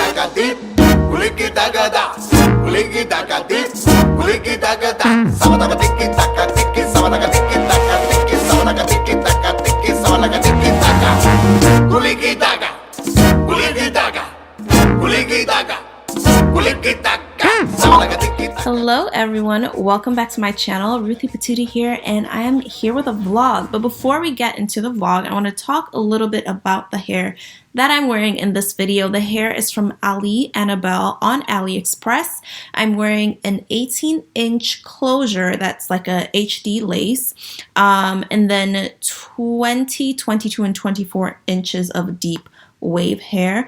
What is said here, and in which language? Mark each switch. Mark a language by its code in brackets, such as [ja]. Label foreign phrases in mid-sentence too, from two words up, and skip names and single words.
[en] dip, kuliki daga da, kuliki daga dip, kuliki daga da. Samadaga tiki taka tiki, samadaga tiki taka tiki, samadaga tiki taka tiki, samadaga tiki taka. Kuliki daga, kuliki daga, kuliki daga, kuliki daga. Samadaga tiki taka. Hello everyone, welcome back to my channel. Ruthie Patootie here, and I am here with a vlog. But before we get into the vlog, I want to talk a little bit about the hair that I'm wearing in this video. The hair is from Ali Annabelle on AliExpress. I'm wearing an 18-inch closure that's like a HD lace, and then 20, 22, and 24 inches of deep wave hair.